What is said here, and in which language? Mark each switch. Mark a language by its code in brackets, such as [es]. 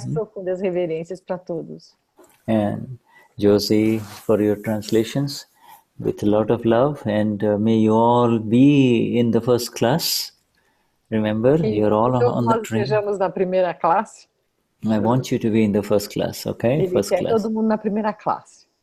[pt] Mais profundas reverências para todos. [en] And Josie, for your translations, with a lot of love, and may you all be in the first class. Remember, you're all on the train. [pt] Estejamos na primeira classe. [en] I want you to be in the first class, okay? [pt] Ele quer todo mundo na primeira classe.